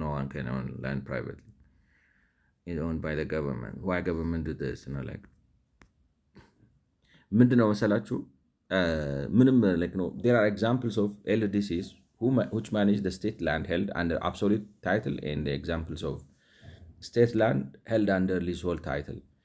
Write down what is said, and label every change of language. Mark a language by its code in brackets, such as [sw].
[en] No one can own land privately. It's owned by the government. Why government do this? [am] Like ምንድነው መሰላችሁ? [en] ምንም like no, there are examples of LDCs which manage the state land held under absolute title and the examples of state land held under leasehold title.